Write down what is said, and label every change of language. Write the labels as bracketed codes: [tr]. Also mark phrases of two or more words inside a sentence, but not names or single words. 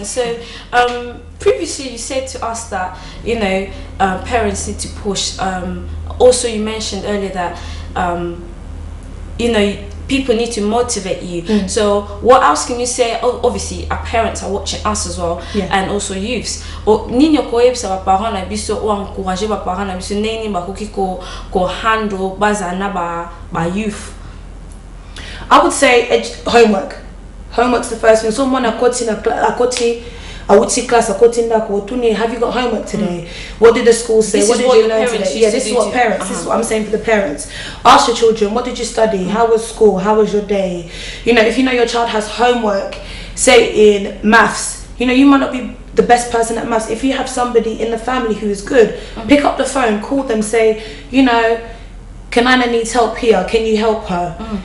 [en] So previously you said to us that, you know, parents need to push. Also you mentioned earlier that you know, people need to motivate you. So what else can you say? Obviously our parents are watching us as well, and also youths. [ln] Ninyo ko yebisa ba parents na biso o encourager ba parents na biso neni ba koki ko handle bazana ba youth. [en] I would say homework. Homework's the first thing. [ln] So mona akoti awuti class akoti ndako tuni, [en] have you got homework today? What did the school say? What did you learn today? Yeah, this is what parents, this is what I'm saying for the parents. Ask your children, what did you study? How was school? How was your day? You know, if you know your child has homework, say in maths, you know, you might not be the best person at maths. If you have somebody in the family who is good, pick up the phone, call them, say, you know, Kanana needs help here, can you help her?